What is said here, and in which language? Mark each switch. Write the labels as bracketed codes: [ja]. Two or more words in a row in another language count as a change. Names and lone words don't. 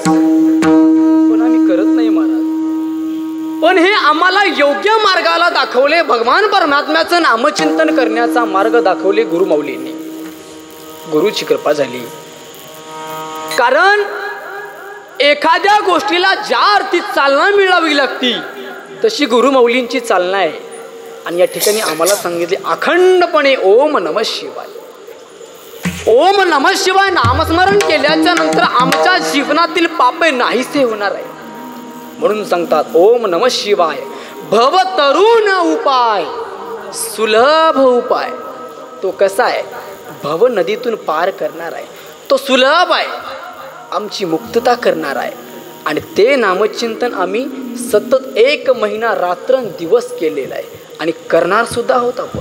[mr] पण आम्ही करत नाही महाराज. पण हे आम्हाला योग्य मार्गाला दाखवले, भगवान परमात्म्याचं नामचिंतन करण्याचा मार्ग दाखवले गुरुमाऊलींनी. गुरुची कृपा झाली. कारण एखाद्या गोष्टीला ज्या अर्थी चालना मिळावी लागती तशी गुरुमाऊलींची चालना आहे. आणि या ठिकाणी आम्हाला सांगितले अखंडपणे [sa] ओम नमः शिवाय. ओम नमः शिवाय [mr] नामस्मरण केल्याच्या नंतर आमच्या जीवनातील पापे नाहीसे होणार आहे. म्हणून सांगतात [sa] ओम नमः शिवाय [mr] भव तरुण उपाय, सुलभ उपाय. तो कसा आहे? भव नदीतून पार करणार आहे. तो सुलभ आहे, आमची मुक्तता करणार आहे. आणि ते नामचिंतन आम्ही सतत 1 महिना रात्रंदिवस केलेलं आहे आणि करणार सुद्धा आहोत आपण.